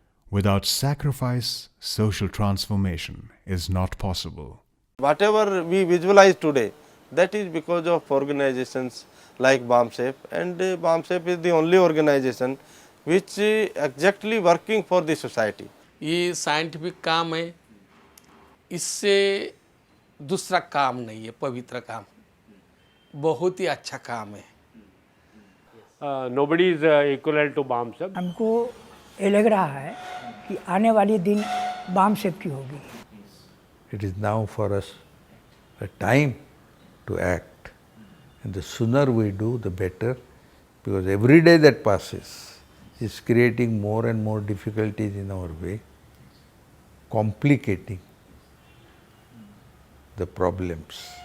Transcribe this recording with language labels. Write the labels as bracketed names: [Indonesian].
[English] Without sacrifice, social transformation is not possible. Whatever we visualize today, that is because of organizations like BAMSEF, and BAMSEF is the only organization which is exactly working for the society. [Hindi] ये scientific काम है, इससे दूसरा काम नहीं है, पवित्र काम, बहुत ही अच्छा काम है. [English] Nobody is equivalent to BAMSEF. [Hindi] हमको ये लग रहा है कि आने वाली दिन BAMSEF की होगी. [English] It is now for us a time to act, and the sooner we do the better, because every day that passes is creating more and more difficulties in our way, complicating the problems.